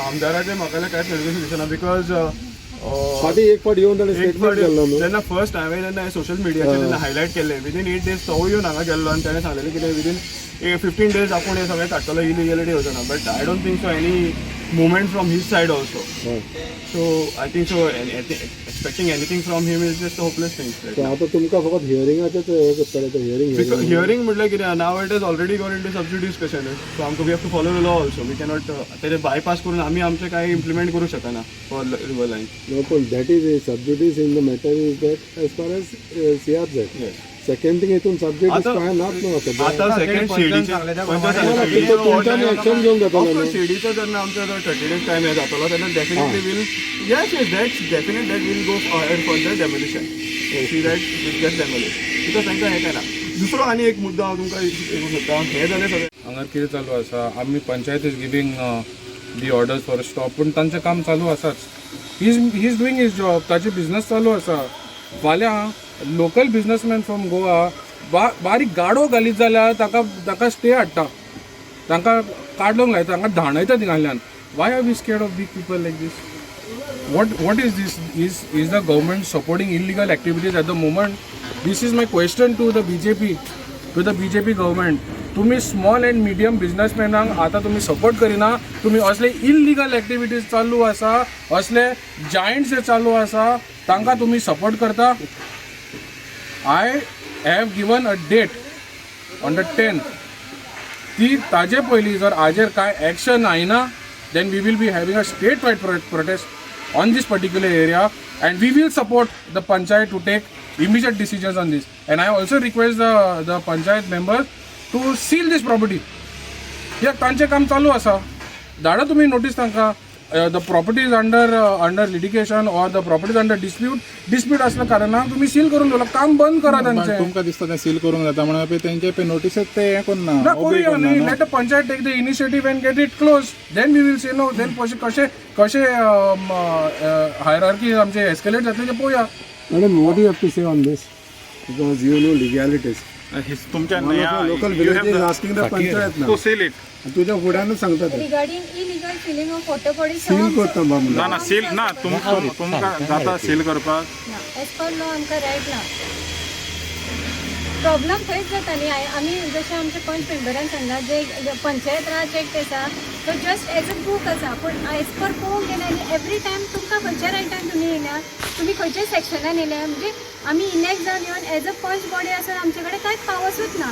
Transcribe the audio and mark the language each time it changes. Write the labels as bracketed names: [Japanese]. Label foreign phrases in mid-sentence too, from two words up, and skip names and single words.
[Konkani] आमदाराचें म्हाका कांय सर्विस दिसना बिकॉज फाटी एक फावट येवन ताणें स्टेटमेंट केल्लो न्हू. जेन्ना फर्स्ट हांवें जेन्ना सोशल मिडियाचेर जेन्ना हायलायट केल्लें [English] within 8 days [Konkani] तो येवन हांगा गेल्लो आनी ताणें सांगलेलें कितें [English] within 15 days [Konkani] आपूण हें सगळें काडटलो इलिगलिटी वचना. [English] But I don't think so any movement from his side also. So I think so expecting anything from him is just hopeless thing. [Konkani] सो आतां तुमकां फकत हियरिंगाचेच हें करतले ते हियरिंग [English] हियरिंग [Konkani] म्हटल्यार कितें नाव [English] it is already gone in to subsidy discussion so आमकां we have to follow the law also. we cannot [Konkani] तेजे बायपास करून आमी आमचें कांय इम्प्लिमेंट करूं शकना [English] for river line. No, but that is a subjudice in the matter is that as far as CRZ. Yes. second thing [Konkani] हितून सब्जेक्ट आता- काय नात न्हू सध्या आता सेकंड तुमच्यानी घेऊन घेतलो न्हू शेडीचो जेन्ना आमचो [English] 30 days time [Konkani] जातलो तेन्ना [English] definitely will yes that's definite that will go ahead for the demolition see that it gets demolish because [Konkani] तांकां हें केला. दुसरो आनी एक मुद्दो हांव तुमकां विचारूंक सोदतां, हें जालें सगळें हांगा कितें चालू आसा आमी [English] panchayat is giving the orders for stop [Konkani] पूण तांचें काम चालू आसाच. [English] he is doing his job, [Konkani] ताची बिझनस चालू आसा. फाल्यां [English] local businessman from Goa [Konkani] बारीक गाडो घालीत जाल्यार ताका स्टे हाडटा, तांकां काडूंक लायता, तांकां धांडयता थिंगांतल्यान. [English] Why are we scared of big people like this? What is this? Is the government supporting illegal activities at the moment? This is my question to the BJP government. [Konkani] तुम्ही [English] small and medium [Konkani] बिझनेसमॅनांक आता तुम्ही सपोर्ट करिना, तुम्ही असले [English] illegal activities [Konkani] चालू आसा, असले जायंट्स जे चालू आसा तांकां तुम्ही सपोर्ट करता. [English] I have given a date on the 10th. [Konkani] ती ताजे पयलीं जर हाजेर कांय एक्शन आयना, [English] then we will be having a statewide protest on this particular area, and we will support the panchayat to take immediate decisions on this. And I also request the panchayat members to seal this property. Yeah, [Konkani] तांचे काम चालू आसा, धाडा तुम्ही नोटीस तांकां. [English] the property is under litigation or the property is under dispute [Konkani] असल्या कारणान तुम्ही सील करून दवरला, काम बंद करा तांचे. तुमकां दिसता तें सील करून जाता म्हणून तेंचे पे नोटीस ते हें करना, ना करूया न्ही. [English] Let the panchayat take the initiative and get it close, then we will say no. [Konkani] देन कशे हायरार्की आमचे एस्केलेट जातले ते पळोवया. [English] मॅडम, What you have to say on this? Because you know legalities. [Konkani] तुमच्या [English] Local village asking the panchayat ना, Seal it. [Konkani] तुझ्या फुड्यानच सांगता ते [English] Regarding illegal filling of water body [Konkani] सील करता बाबा. ना सील ना, तुमकां जाता सील करपाक. [English] as per law [Konkani] आमकां रायट ना. प्रॉब्लम थंयच जाता न्ही. आमी जशें आमच्या पंच मेंबरान सांगला, जे पंचायत राज एक्ट आसा तो [English] just as a book [Konkani] आसा, पूण [English] as per [Konkani] पळोवंक गेल्यार न्ही [English] every time [Konkani] तुमकां खंयच्या रायटान तुमी येयल्या, तुमी खंयच्या सेक्शनान येयल्या, म्हणजे आमी इनॅक्ट जावन येवन [English] as a panch body [Konkani] आसून आमचे कडेन कांयच पावर्सूच ना.